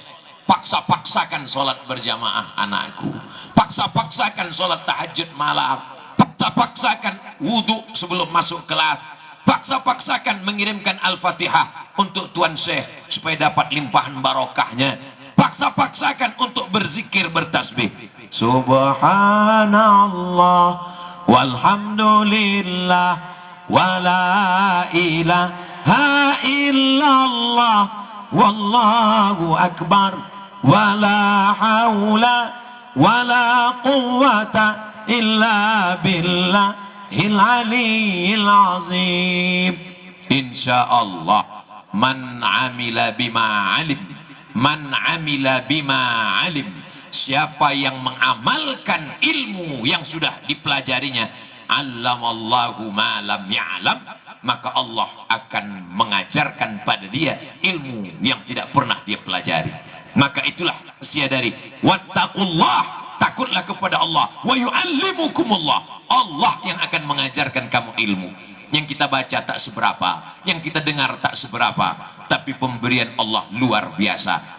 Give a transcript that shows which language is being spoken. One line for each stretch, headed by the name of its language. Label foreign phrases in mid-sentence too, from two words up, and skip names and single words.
Indonesian: Paksa-paksakan sholat berjamaah anakku, paksa-paksakan sholat tahajud malam, paksa-paksakan wudhu sebelum masuk kelas, paksa-paksakan mengirimkan Al-Fatihah untuk Tuan Syekh supaya dapat limpahan barokahnya, paksa-paksakan untuk berzikir, bertasbih,
Arabic: سبحان الله والحمد لله ولا إله إلا الله والله أكبر ولا حول ولا قوة إلا بالله العلي العظيم. إن شاء الله من عمل بما علم، من عمل بما علم,
Indonesian: siapa yang mengamalkan ilmu yang sudah dipelajarinya,
Arabic: علمه الله ما لم يعلم,
Indonesian: maka Allah akan mengajarkan pada dia ilmu yang tidak pernah dia pelajari. Maka itulah rahasia dari wattaqullah, takutlah kepada Allah, wa yu'allimukumullah, Allah yang akan mengajarkan kamu ilmu. Yang kita baca tak seberapa, yang kita dengar tak seberapa, tapi pemberian Allah luar biasa.